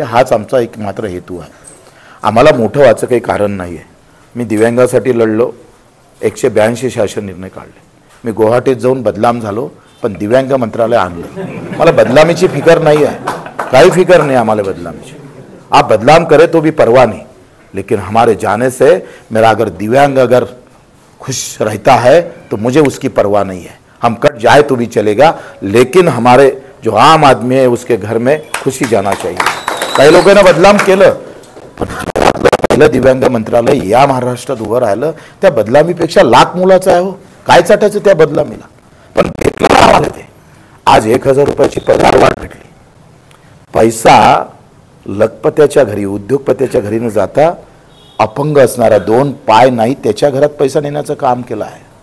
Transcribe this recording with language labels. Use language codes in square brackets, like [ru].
[mr] हाच आमचा एक मात्र हेतू आहे. आम्हाला मोठं व्हायचं काही कारण नाही आहे. मी दिव्यांगासाठी लढलो, 182 शासन निर्णय काढले. मी गुवाहाटीत जाऊन बदनाम झालो, पण दिव्यांग मंत्रालय आणलं. मला बदनामीची फिकर नाही आहे, [hi] काही फिकर नहीं [mr] आम्हाला बदनामीची. [hi] आप बदनाम करे तो भी परवाह नहीं, लेकिन हमारे जाने से मेरा अगर दिव्यांग अगर खुश रहता है तो मुझे उसकी परवाह नहीं है. हम कट जाए तो भी चलेगा, लेकिन हमारे जो आम आदमी है उसके घर में खुशी जाना चाहिए. [mr] काही लोकांना बदनाम केलं, पण पहिलं दिव्यांग मंत्रालय या महाराष्ट्रात उभं राहिलं, त्या बदनामीपेक्षा लाख मोलाचं आहे. हो, काय चाटायचं त्या बदनामीला? पण भेटलं आम्हाला ते. आज 1000 रुपयाची पगारवाढ भेटली. पैसा लखपत्याच्या घरी, उद्योगपत्याच्या घरी न जाता अपंग असणारा 2 पाय नाही त्याच्या घरात पैसा नेण्याचं काम केलं आहे.